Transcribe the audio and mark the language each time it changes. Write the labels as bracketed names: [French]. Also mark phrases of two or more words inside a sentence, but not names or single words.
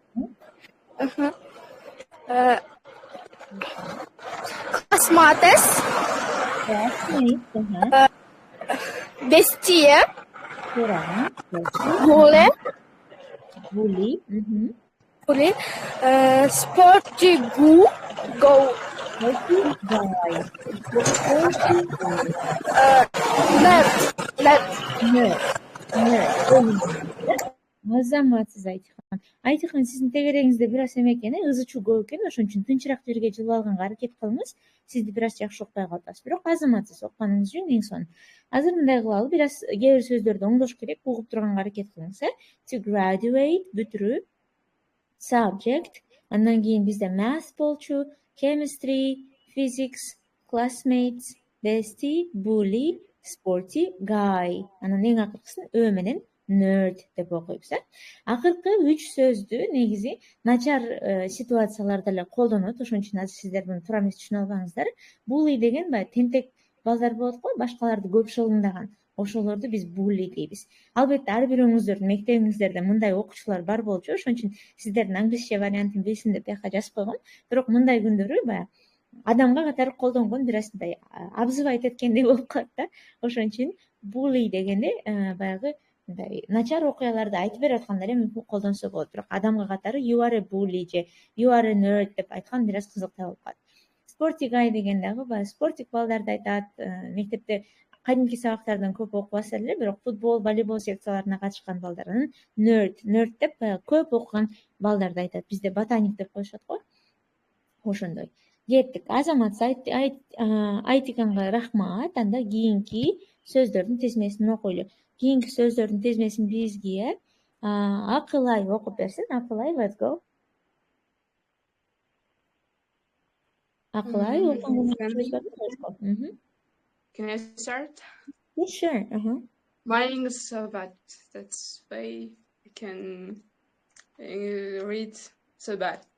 [English] class maths, bestie, bully, sporty go, [Kyrgyz] Азаматсыз Айтикан. Айтикан, сиздин тегерегиңизде бир аз эме экен, ызы чуу көп экен, ошон үчүн тынчыраак жерге жылып алганга аракет кылыңыз. Сизди бир аз жакшы укпай калып атасыз. Бирок азаматсыз окуганыңыз үчүн эң сонун. Азыр мындай кылалы, бир аз кээ бир сөздөрдү оңдош керек, угуп турганга аракет кылыңыз, [English] To graduate, [Kyrgyz] бүтүрүү, subject, андан кийин бизде math болчу, [English] chemistry, physics, classmates, bestie, bully, sporty, guy. [Kyrgyz] Анан эң акыркысын Ö менен nerd деп окуйбуз. Акыркы 3 сөздү негизи начар ситуацияларда эле колдонот. Ошон үчүн азыр сиздер муну туура эмес түшүнө албаңыздар. Bully деген баягы тентек балдар болот го, башкаларды көп шылыңдаган. Ошолорду биз bully дейбиз. Албетте ар бирөөңүздөрдүн мектебиңиздерде мындай окуучулар бар болчу. Ошон үчүн сиздердин англисче вариантын билсин деп бияка жазып койгом. Бирок мындай күндөрү баягы адамга катары колдонгон бир аз мындай абзывайт эткендей болуп калат да. Ошон үчүн bully дегенде баягы мындай начар окуяларды айтып берип атканда эле мүмкүн колдонсо болот. Бирок адамга катары [English] you are a bully [Kyrgyz] же [English] you are a nerd [Kyrgyz] деп айткан бир аз кызыктай болуп калат. [English] Sporty guy [Kyrgyz] деген дагы баягы спортик балдарды айтат. Мектепте кадимки сабактардан көп окубаса эле, бирок футбол, волейбол секцияларына катышкан балдарын nerd деп баягы көп окуган балдарды айтат. Бизде ботаник деп коюшат го. Ошондой. Кеттик. Азаматсыз Айтиканга рахмат. Анда кийинки сөздөрдүн тизмесин окуйлу. Кийинки сөздөрдүн тизмесин бизге Акылай окуп берсин. Акылай, [English] let's go. Акылай, Can I start? Yeah, sure. My English is so bad. That's why I can read so bad.